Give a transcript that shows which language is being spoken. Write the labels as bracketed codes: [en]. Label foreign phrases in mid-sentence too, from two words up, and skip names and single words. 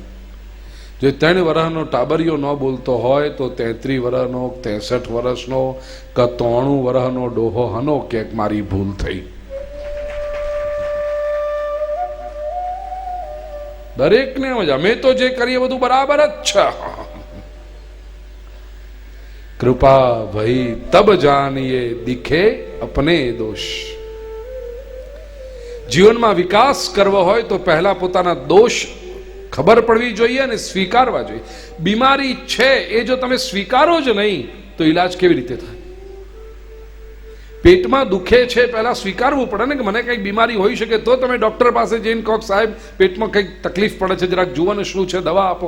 [gu] જો 3 વર્ષનો ટાબરિયો ન બોલતો હોય તો 33 વર્ષનો 63 વર્ષનો કે 93 વર્ષનો ડોહો હનો કે મારી ભૂલ થઈ. દરેકને અમે તો જે કરીએ બધું બરાબર જ છે. [hi] कृपा भई तब जानिए दिखे अपने दोष। [gu] જીવનમાં વિકાસ કરવો હોય તો પહેલા પોતાના દોષ ખબર પડવી જોઈએ અને સ્વીકારવા જોઈએ. બીમારી છે એ જો તમે સ્વીકારો જ નહીં તો ઈલાજ કેવી રીતે થાય? પેટમાં દુખે છે પહેલા સ્વીકારવું પડે ને કે મને કંઈક બીમારી હોઈ શકે, તો તમે ડોક્ટર પાસે જઈને કહો સાહેબ પેટમાં કંઈક તકલીફ પડે છે, જરાક જુઓ ને શું છે, દવા આપો.